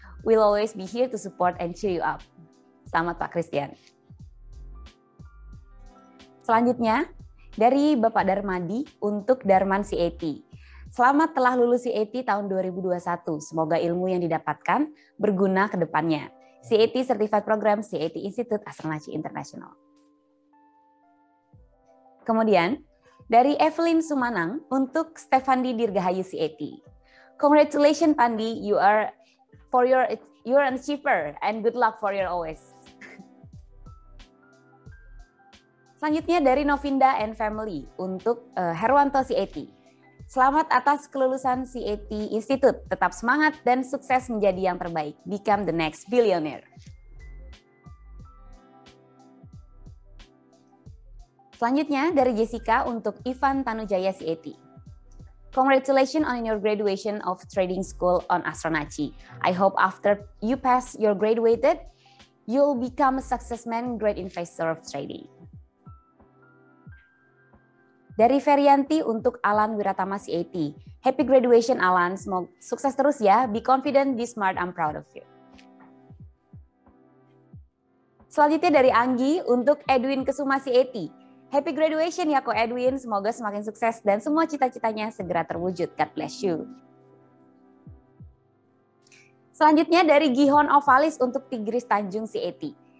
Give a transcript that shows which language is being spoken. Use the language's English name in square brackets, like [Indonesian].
[English] We'll always be here to support and cheer you up. [Indonesian] Selamat Pak Christian. Selanjutnya dari Bapak Darmadi untuk Darman CAT. Selamat telah lulus CAT tahun 2021. Semoga ilmu yang didapatkan berguna ke depannya. CAT Certified Program CAT Institute Astronaci Internasional. Kemudian dari Evelyn Sumanang untuk Stefandi Dirgahayu CAT. [English] Congratulations Pandi, you are an achiever and good luck for your always. [Indonesian] Selanjutnya dari Novinda and Family untuk Herwanto CAT. Selamat atas kelulusan CAT Institute. Tetap semangat dan sukses menjadi yang terbaik. [English] Become the next billionaire. [Indonesian] Selanjutnya dari Jessica untuk Ivan Tanujaya CAT. [English] Congratulations on your graduation of Trading School on Astronaci. I hope after you pass your graduated, you'll become a successman, great investor of trading. [Indonesian] Dari Ferianti untuk Alan Wiratama CAT. [English] Happy graduation [Indonesian] Alan, semoga sukses terus ya. [English] Be confident, be smart, I'm proud of you. [Indonesian] Selanjutnya dari Anggi untuk Edwin Kesuma CAT. [English] Happy graduation [Indonesian] ya Ko Edwin, semoga semakin sukses dan semua cita-citanya segera terwujud. [English] God bless you. [Indonesian] Selanjutnya dari Gihon Ovalis untuk Tigris Tanjung CAT.